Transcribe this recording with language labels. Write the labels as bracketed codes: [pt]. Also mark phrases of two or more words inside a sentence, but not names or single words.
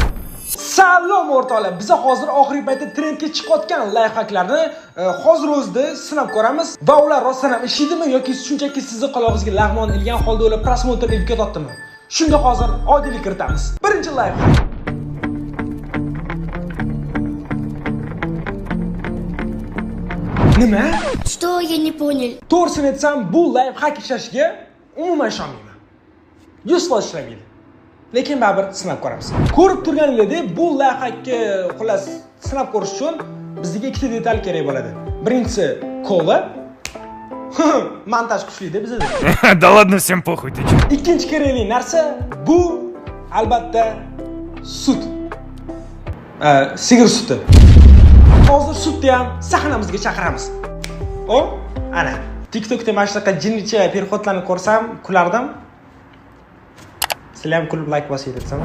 [uz] Salom o'rtoqlar, biz hozir oxirgi paytda trendga chiqayotgan layfhacklarni hozir o'zida sinab ko'ramiz va ular rostdan ham ishlaydimi yoki shunchaki sizni qulog'ingizga lag'mon ilgan holda ular prosmotr ilib ketadimi? Shunga hozir oydinlik kiritamiz. Birinchi layfhack. Nima? [ru] Что я не понял? [uz] To'g'risini aytsam, bu layfhack ishlashiga umuman ishonmayman. 100% ishlamaydi. Lekin baribir sinab ko'ramiz. Ko'rib turganingizdek, bu layfhackni xullas sinab ko'rish uchun bizga ikkita detal kerak bo'ladi. Birinchisi kola. Montaj kuchli-da bizda. [ru] Да ладно, всем похуй, ты чё? [uz] Ikkinchi kerakli narsa bu albatta sut. Sigir suti. Hozir sutni ham sahnamizga chaqiramiz. Ana, TikTokda mana shunaqa jinnicha perxotlarni ko'rsam, kulardim. Sizlar ham kulib like bosayapsizmi?